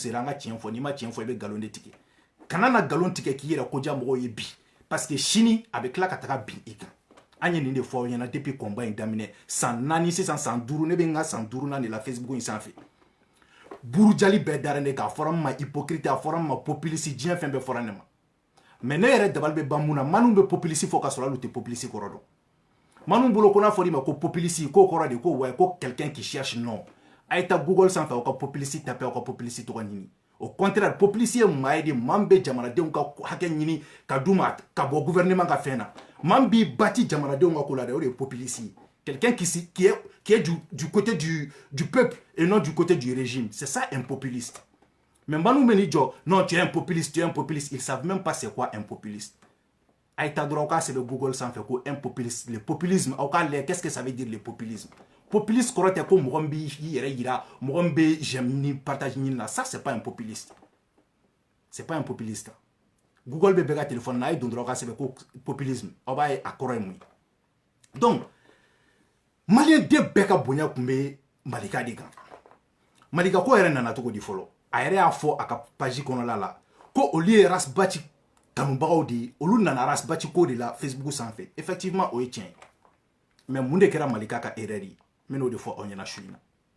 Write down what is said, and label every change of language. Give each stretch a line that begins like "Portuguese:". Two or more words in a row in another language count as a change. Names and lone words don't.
Bambara: sera an ka tiɲɛ fɔ n'i ma tiɲɛ fɔ i bɛ nkalon de tigɛ kana na nkalon tigɛ k'i yɛrɛ koja mɔgɔw ye bi parce que sini a bɛ tila ka taga bin i kan an ye nin de fɔ aw ɲɛna depuis combat in daminɛ san 4 sisan san 5 ne bɛ n ka san 5nan de la Facebook in sanfɛ burujali bɛɛ dara ne k'a fɔra n ma hypocrite a fɔra n ma populiste diɲɛ fɛn bɛɛ fɔra ne ma mais ne yɛrɛ dabali bɛ ban mun na Manu bɛ populiste fɔ ka sɔrɔ hali u tɛ populiste kɔrɔ dɔn Manu bolo ko n'a fɔra i ma ko populiste k'o kɔrɔ de ko ouais ko
French: quelqu'un qui cherche
Bambara: non a ye taa Google sanfɛ aw ka populiste tapé aw ka populiste tɔgɔ ɲini
French: au contraire
Bambara: populiste ye maa ye de maa min bɛ jamanadenw ka hakɛ ɲini ka d'u ma ka bɔ gouvernement ka fɛn na maa min b'i bati jamanadenw ka ko la de o de ye populiste ye
French: quelqu'un qui est du côté du peuple et non du côté du régime c'est ça un populiste
Bambara: mais Manu bɛ n'i jɔ
French: non tu es un populiste ils savent même pas c'est quoi un populiste
Bambara: a ye taa dɔrɔn aw k'a sɛbɛn Google sanfɛ ko
French: un populiste le populisme
Bambara: aw k'a lajɛ
French: qu'est-ce que ça veut dire le populisme
Bambara: populiste kɔrɔ tɛ ko mɔgɔ min b'i yɛrɛ yira mɔgɔ min bɛ j'aime ni partage ɲini na
French: ça c'est pas un populiste c'est pas un populiste
Bambara: Google bɛ bɛɛ ka téléphone na a ye don dɔrɔn aw k'a sɛbɛn ko populisme aw b'a ye a kɔrɔ ye mun ye donc maliyɛn den bɛɛ ka bonya tun bɛ Malika de kan Malika ko yɛrɛ nana cogo di fɔlɔ a yɛrɛ y'a fɔ a ka page kɔnɔla la ko olu ye Arasbachi kanubagaw de ye olu nana Arasbachi ko de la Facebook sanfɛ effectivement o ye tiɲɛ ye mais mun de kɛra Malika ka erreur ye n bɛn'o de fɔ aw ɲɛna su in na